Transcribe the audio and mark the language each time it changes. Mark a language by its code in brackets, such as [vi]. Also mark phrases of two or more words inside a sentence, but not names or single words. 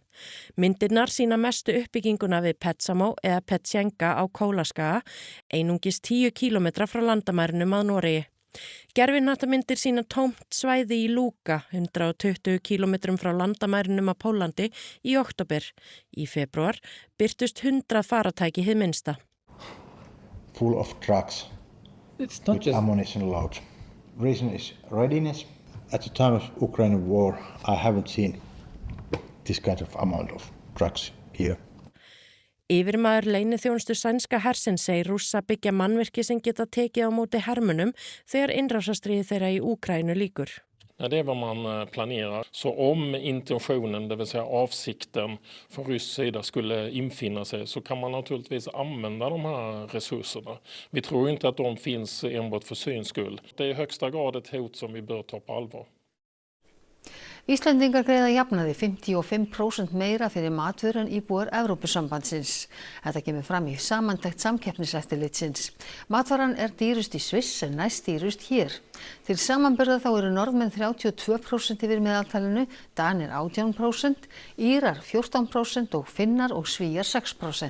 [is] Myndirnar sýna mestu uppbygginguna við Petsamo eða Petsenga á Kólaskaga, einungis 10 kílómetra frá landamærunum að Noregi. Gervihnattamyndir sýna tómt svæði í Lúka, 120 kílómetrum frá landamærunum að Pólandi í október. Í febrúar birtust 100 faratæki hið minnsta. [en] Full of trucks with ammunition loads. Reason is readiness. At the time of Ukraine war, I haven't seen this kind of amount of trucks here. [is] Yfirmaður leyniþjónustu sænska hersins segir Rússa byggja mannvirki sem geta tekið á móti hermunum þegar innrásarstríði þeirra í Úkraínu lýkur. [sv] Ja, det är vad man planerar. Så om intentionen, det vill säga avsikten från rysk sida skulle infinna sig så kan man naturligtvis använda de här resurserna. Vi tror inte att de finns enbart för syns skull. Det är i högsta grad ett hot som vi bör ta på allvar. [is] Íslendingar greiða jafnaði 55% meira fyrir matvörur en íbúar Evrópusambandsins. Þetta kemur fram í samantekt Samkeppniseftirlitsins. Matvaran er dýrust í Sviss en næst dýrust hér. Til samanburðar þá eru Norðmenn 32% yfir meðaltalinu, Danir 18%, Írar 14% og Finnar og Svíar 6%.